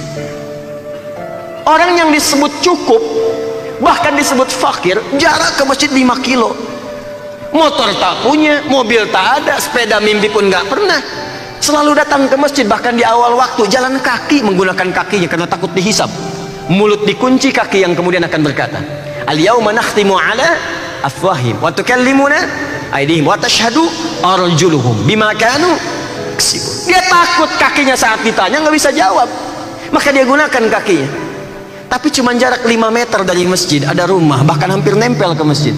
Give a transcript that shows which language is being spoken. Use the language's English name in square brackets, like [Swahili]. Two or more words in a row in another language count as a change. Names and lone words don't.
[Indonesian] Orang yang disebut cukup, bahkan disebut fakir, jarak ke masjid 5 kilo. Motor tak punya, mobil tak ada, sepeda mimpi pun nggak pernah. Selalu datang ke masjid, bahkan di awal waktu jalan kaki, menggunakan kakinya karena takut dihisab. Mulut dikunci, kaki yang kemudian akan berkata, [Arabic] اليوم نختم على أفواههم وتكلمنا أيديهم وتشهد أرجلهم بما كانوا يكسبون. [Indonesian] Dia takut kakinya saat ditanya nggak bisa jawab, maka dia gunakan kakinya. Tapi cuma jarak 5 meter dari masjid ada rumah, bahkan hampir nempel ke masjid.